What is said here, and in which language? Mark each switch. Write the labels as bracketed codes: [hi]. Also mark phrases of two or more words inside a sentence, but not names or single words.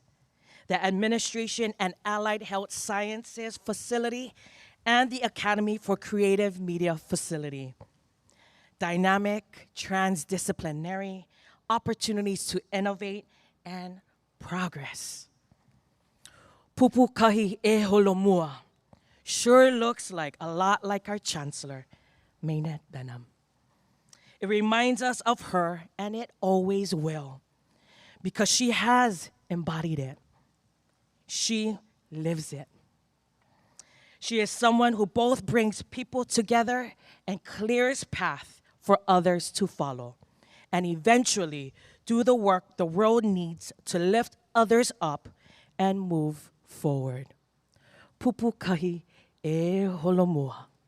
[en] The Administration and Allied Health Sciences Facility and the Academy for Creative Media Facility. Dynamic, transdisciplinary, opportunities to innovate and progress. [haw] Pupukahi e holomua [en] sure looks like a lot like our Chancellor, Mainet Benham. It reminds us of her, and it always will, because she has embodied it. She lives it. She is someone who both brings people together and clears path for others to follow, and eventually do the work the world needs to lift others up and move forward. [haw] Pupukahi e holomua.